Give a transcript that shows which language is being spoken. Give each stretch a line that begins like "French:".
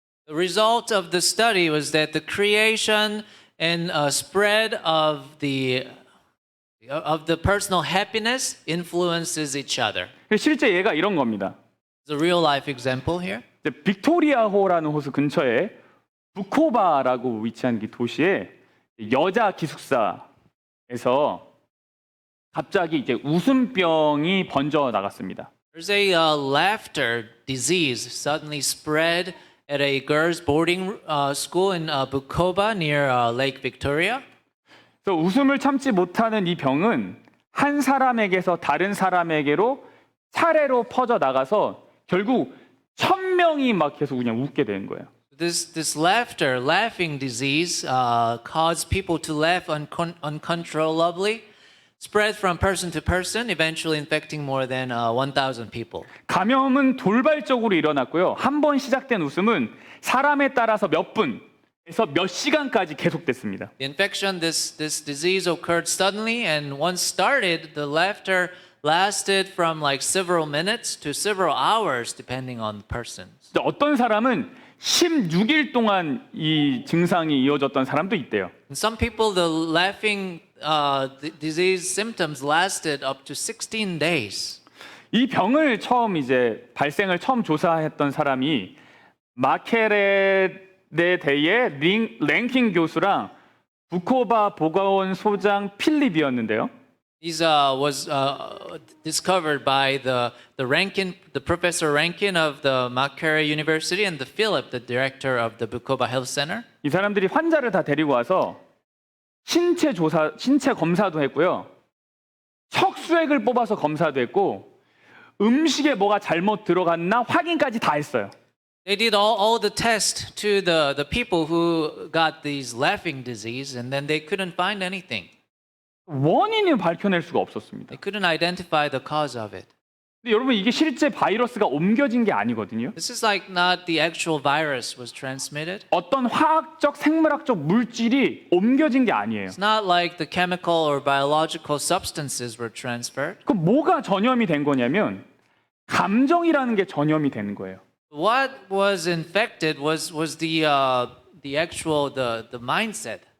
English: The result of the study was that the creation and spread of the personal happiness influences each other.
Korean: 실제 얘가 이런 겁니다.
English: It's a real life example here.
Korean: 빅토리아호라는 호수 근처에 부코바라고 위치한 이 도시에 여자 기숙사에서 갑자기 이제 웃음병이 번져 나갔습니다.
English: There's a laughter disease suddenly spread at a girls' boarding school in Bukoba near Lake Victoria.
Korean: 그래서 웃음을 참지 못하는 이 병은 한 사람에게서 다른 사람에게로 차례로 퍼져 나가서 결국 1,000명이 막 계속 그냥 웃게 되는 거예요.
English: This laughing disease caused people to laugh uncontrollably. Spread from person to person, eventually infecting more than 1,000 people.
Korean: 감염은 돌발적으로 일어났고요. 한 번 시작된 웃음은 사람에 따라서 몇 분에서 몇 시간까지 계속됐습니다.
English: The infection, this disease occurred suddenly, and once started, the laughter lasted from like several minutes to several hours, depending on the person.
Korean: 어떤 사람은 16일 동안 이 증상이 이어졌던 사람도 있대요.
English: And some people, the laughing disease symptoms lasted up to 16 days.
Korean: 이 병을 발생을 처음 조사했던 사람이 마케레데 대의 랭킹 교수랑 부코바 보건원 소장 필립이었는데요.
English: This was discovered by the Professor Rankin of the Makerere University and the Philip, the director of the Bukoba Health Center.
Korean: 이 사람들이 환자를 다 데리고 와서 신체 검사도 했고요. 척 수액을 뽑아서 검사도 했고 음식에 뭐가 잘못 들어갔나 확인까지 다 했어요.
English: They did all the tests to the people who got these laughing disease, and then they couldn't find anything.
Korean: 원인을 밝혀낼 수가 없었습니다.
English: They couldn't identify the cause of it.
Korean: 근데 여러분 이게 실제 바이러스가 옮겨진 게 아니거든요.
English: This is like not the actual virus was transmitted.
Korean: 어떤 화학적, 생물학적 물질이 옮겨진 게 아니에요.
English: It's not like the chemical or biological substances were transferred.
Korean: 그 뭐가 전염이 된 거냐면 감정이라는 게 전염이 되는 거예요.
English: What was infected was the actual the mindset.